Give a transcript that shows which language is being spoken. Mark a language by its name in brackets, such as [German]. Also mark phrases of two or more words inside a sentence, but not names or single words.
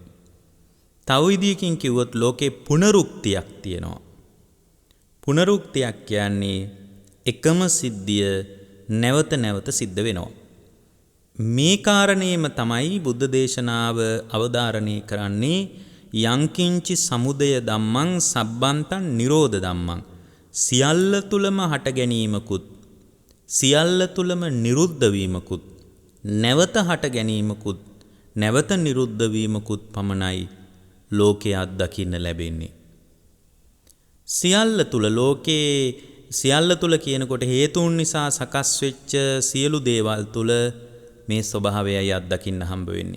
[Sinhala] තව විදියකින් කිව්වොත් ලෝකේ පුනරුක්තියක් තියෙනවා. පුනරුක්තියක් කියන්නේ එකම සිද්ධිය නැවත නැවත සිද්ධ වෙනවා. මේ කාරණේම තමයි බුද්ධ දේශනාව අවධාරණය කරන්නේ. [Pali] යංකින්චි සමුදය ධම්මං සබ්බන්තං නිරෝධ ධම්මං. [Sinhala] සියල්ල තුලම හට ගැනීමකුත්, සියල්ල තුලම නිරුද්ධ වීමකුත්, නැවත හට ගැනීමකුත්, නැවත නිරුද්ධ වීමකුත් පමණයි ලෝකයේ අත්දකින්න ලැබෙන්නේ. සියල්ල තුල, ලෝකේ සියල්ල තුල කියනකොට හේතුන් නිසා සකස් වෙච්ච සියලු දේවල් තුල මේ ස්වභාවයයි අත්දකින්න හම්බ වෙන්නේ.